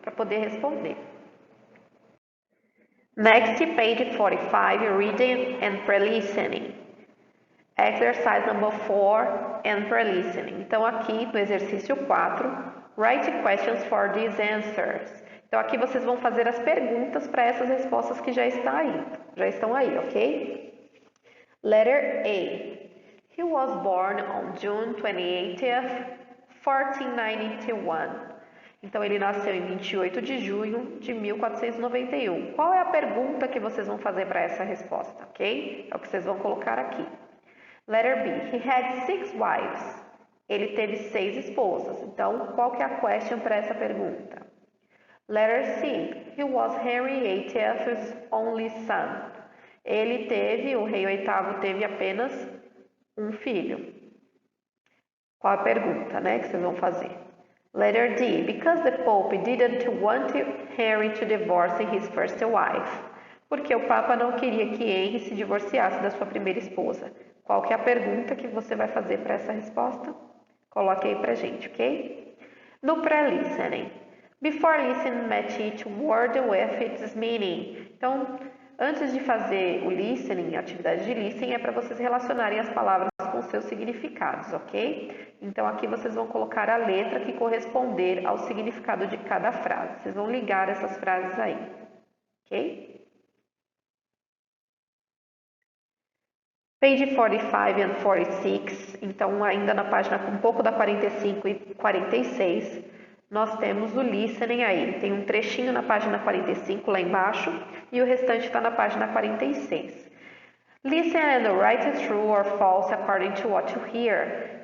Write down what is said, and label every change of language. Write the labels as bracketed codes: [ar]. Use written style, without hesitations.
[pt] Para poder responder. [en] Next, page 45, reading and pre-listening. Exercise number 4 and pre-listening. [pt] Então, aqui no exercício 4, [en] write questions for these answers. [pt] Então, aqui vocês vão fazer as perguntas para essas respostas que já estão aí, ok? [en] Letter A. He was born on June 28th, 1491. [pt] Então, ele nasceu em 28 de junho de 1491. Qual é a pergunta que vocês vão fazer para essa resposta, ok? É o que vocês vão colocar aqui. [en] Letter B. He had 6 wives. [pt] Ele teve 6 esposas. Então, qual que é a question para essa pergunta? [en] Letter C. He was Henry VIII's only son. [pt] O rei VIII teve apenas um filho. Qual a pergunta, né, que vocês vão fazer? [en] Letter D. Because the Pope didn't want Henry to divorce his first wife. [pt] Porque o Papa não queria que Henry se divorciasse da sua primeira esposa. Qual que é a pergunta que você vai fazer para essa resposta? Coloque aí pra gente, ok? No pré-listening. [en] Before listening, match each word with its meaning. [pt] Então, antes de fazer o listening, a atividade de listening, é para vocês relacionarem as palavras com seus significados, ok? Então, aqui vocês vão colocar a letra que corresponder ao significado de cada frase. Vocês vão ligar essas frases aí, ok? [en] Page 45 and 46, [pt] então ainda na página um pouco da 45 e 46, nós temos o listening aí. Tem um trechinho na página 45 lá embaixo e o restante está na página 46. [en] Listen and write true or false according to what you hear.